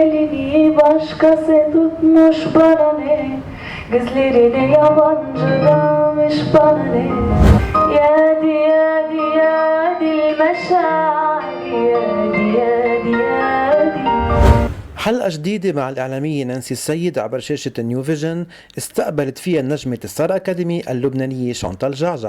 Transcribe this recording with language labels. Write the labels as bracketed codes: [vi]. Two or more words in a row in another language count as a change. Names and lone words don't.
[tr] beni başkası tutmuş bana ne, gözleri de yabancıdamış bana ne. [ar] يادي يادي يادي المشاعر يادي يادي يادي. حلقة جديدة مع الإعلامية نانسي السيد عبر شاشة نيو فيجن استقبلت فيها النجمة ستار أكاديمي اللبنانية شانتال جعجع.